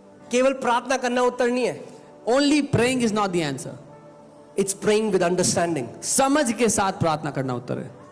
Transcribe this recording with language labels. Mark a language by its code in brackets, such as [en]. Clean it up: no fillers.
[hi] केवल प्रार्थना करना उत्तर नहीं है। [en] Only praying is not the answer. It's praying with understanding. [hi] समझ के साथ प्रार्थना करना उत्तर है।